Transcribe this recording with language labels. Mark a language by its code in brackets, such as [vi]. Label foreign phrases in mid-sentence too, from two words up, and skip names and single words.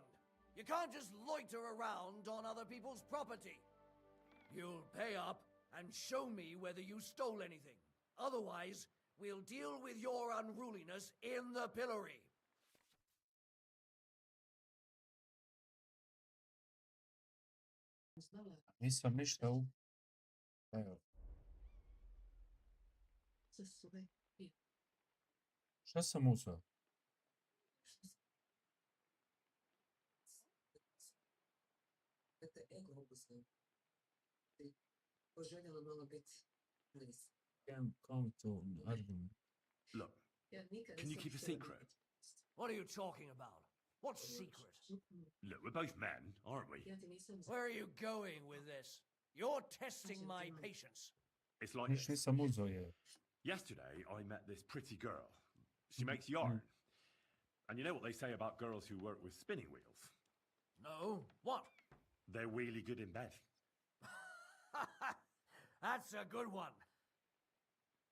[en] You can't just loiter around on other people's property. You'll pay up and show me whether you stole anything. Otherwise, we'll deal with your unruliness in the pillory. [hr] Nisam ništa u... Evo. Šta sam uzeo? [en] Can't come to argument. Look, can you keep a secret? What are you talking about? What secret? Look, we're both men, aren't we? Where are you going with this? You're testing my patience. It's like this. [hr] Nisam uzeo je. [en] Yesterday, I met this pretty girl. She makes yarn. And you know what they say about girls who work with spinning wheels? No? What? They're really good in bed. That's a good one.